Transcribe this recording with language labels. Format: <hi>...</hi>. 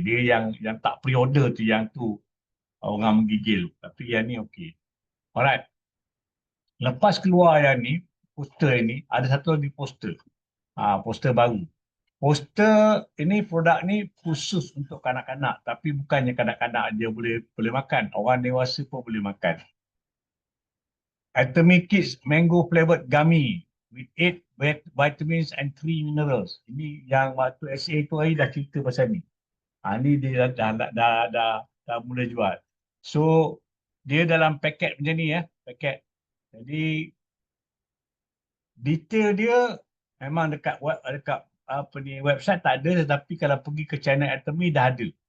<ms>Dia yang tak pre-order tu yang tu orang menggigil. Tapi yang ni okey. Alright. Lepas keluar yang ni, poster ini, ada satu lagi poster. Poster baru. Poster ini produk ni khusus untuk kanak-kanak. Tapi bukannya kanak-kanak dia boleh makan. Orang dewasa pun boleh makan.</ms> <en>Atomic Kids Mango Flavored Gummy with 8 vitamins and 3 minerals.</en> <ms>Ini yang waktu SA tu hari dah cerita pasal ni. Ni dia dah mula jual. So dia dalam paket macam ni paket. Jadi detail dia memang dekat website tak ada, tetapi kalau pergi ke channel Atomy dah ada.</ms>